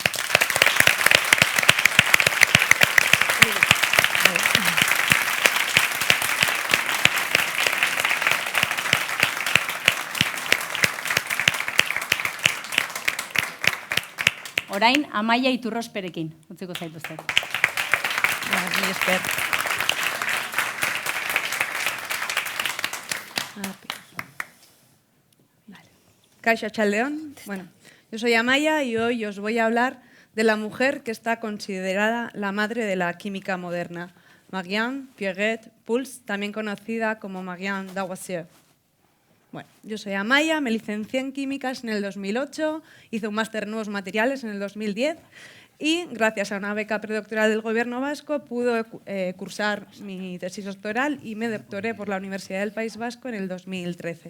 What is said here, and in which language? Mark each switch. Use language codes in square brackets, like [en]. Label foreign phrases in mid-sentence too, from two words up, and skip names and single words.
[eu] Orain, Amaia Iturrosperekin, utziko zaituzte. Mil esker. Kaixo Chaldeón. [es] Bueno, yo soy Amaia y hoy os voy a hablar de la mujer que está considerada la madre de la química moderna, Marianne Pierret-Puls, también conocida como Marianne Lavoisier. Bueno, yo soy Amaia, me licencié en químicas en el 2008, hice un máster en nuevos materiales en el 2010 y gracias a una beca predoctoral del Gobierno vasco pude cursar mi tesis doctoral y me doctoré por la Universidad del País Vasco en el 2013.